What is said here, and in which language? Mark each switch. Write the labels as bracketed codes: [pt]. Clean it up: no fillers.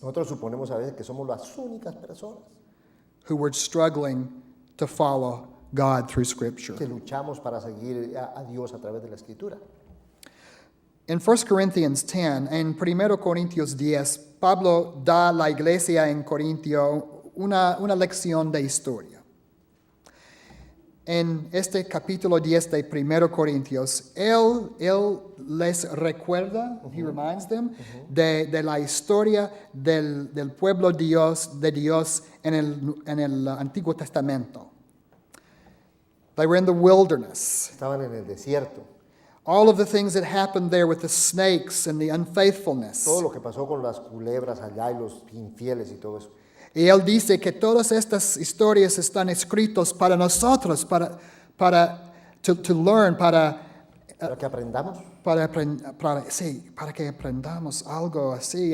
[es] Nosotros suponemos a veces que somos las únicas personas [en] who were struggling to follow God through Scripture. [es] que luchamos para seguir a Dios a través de la Escritura. En 1 Corinthians 10, en 1 Corintios 10, Pablo da a la iglesia en Corintio una lección de historia. En este capítulo 10 de 1 Corintios, él les recuerda, [en] he reminds them, [es] de la historia del pueblo de Dios en el Antiguo Testamento. [en] They were in the wilderness. [es] Estaban en el desierto. [en] All of the things that happened there with the snakes and the unfaithfulness. [es] Todo lo que pasó con las culebras allá y los infieles y todo eso. Y él dice que todas estas historias están escritas para nosotros, para learn, Para que aprendamos. para que aprendamos algo así.